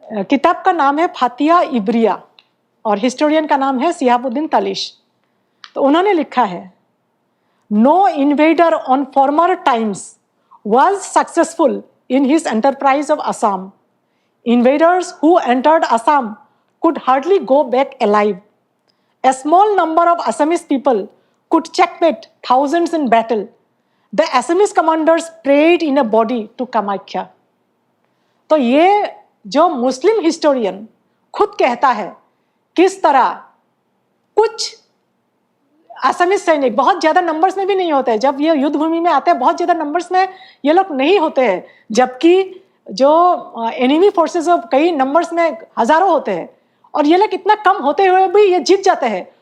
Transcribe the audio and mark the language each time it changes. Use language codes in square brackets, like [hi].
[hi] किताब का नाम है फातिया इब्रिया और हिस्टोरियन का नाम है सिहाबुद्दीन तालिश। तो उन्होंने लिखा है, [en] No invader on former times was successful in his enterprise of Assam. Invaders who entered Assam could hardly go back alive. A small number of Assamese people could checkmate thousands in battle. The Assamese commanders prayed in a body to Kamakhya. [hi] तो ये जो मुस्लिम historian खुद कहता है किस तरह कुछ Assamese सैनिक, बहुत ज़्यादा नंबर्स में भी नहीं होते हैं, जब ये युद्ध भूमि में आते हैं बहुत ज़्यादा नंबर्स में ये लोग नहीं होते हैं, जबकि जो एनिमी फोर्सेस कई नंबर्स में हज़ारों होते हैं, और ये लोग इतना कम होते हुए भी ये जीत जाते हैं।